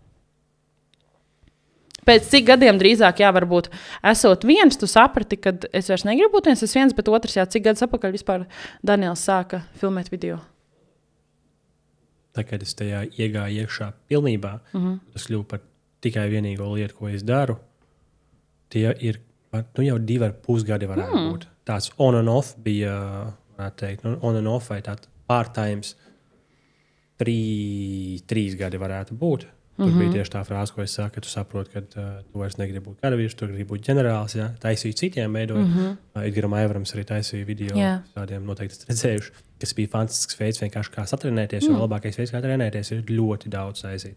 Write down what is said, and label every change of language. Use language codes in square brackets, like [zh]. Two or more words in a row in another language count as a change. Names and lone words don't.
[lv] Pēc cik gadiem drīzāk, varbūt esot viens, tu saprati, ka es vairs negribu būt viens, bet otrs, cik gadus atpakaļ vispār Daniels sāka filmēt video? Tā, kad es tajā iegāju iekšā pilnībā, tas kļuva par tikai vienīgo lietu, ko es daru, tie ir jau 2,5 gadi varētu būt. Tāds [en] on and off [lv] bija, varētu teikt, [en] on and off [lv] vai tāds part-times 3 gadi varētu būt. Tur bija tieši tā frāze, ko es saku, ka tu saproti, ka tu vairs negribi būt karavīrs, tu gribi būt ģenerālis, taisīju citiem veidoju. Edgaram Aivarams arī taisīja video, tādiem noteikti redzējuši, kas bija fantastisks veids vienkārši kā satrenēties, jo labākais veids, kā trenēties, ir ļoti daudz taisīt.